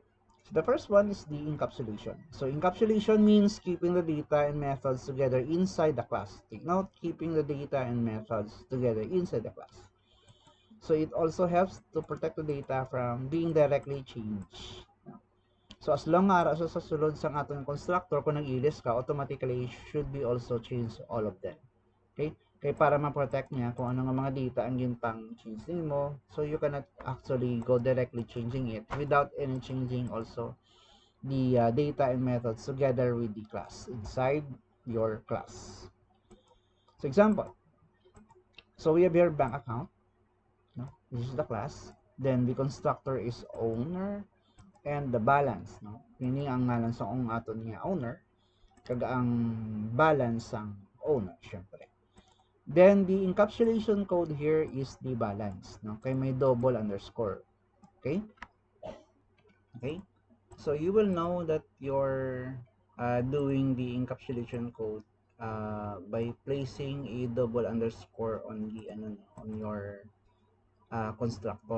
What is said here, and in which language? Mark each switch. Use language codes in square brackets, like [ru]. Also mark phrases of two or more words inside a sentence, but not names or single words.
[en] So the first one is the encapsulation. So encapsulation means keeping the data and methods together inside the class. Take note, keeping the data and methods together inside the class. So it also helps to protect the data from being directly changed. So as long as [hil] sa sulod sang atong constructor kung nag-ilis ka, [en] automatically should be also change all of them. Okay? [hil] Kaya para ma-protect niya kung ano nga mga data ang gintang change nimo, [en] so you cannot actually go directly changing it without any changing also the data and methods together with the class inside your class. So example, so we have your bank account. No? This is the class. Then the constructor is owner and the balance. No? [hil] Meaning ang ngalan sa aton nga owner kag ang balance ang owner syempre. [en] Then the encapsulation code here is the balance. No? [hil] Kay may [en] double underscore. Okay? Okay? So you will know that you're doing the encapsulation code by placing a double underscore on the on your constructor.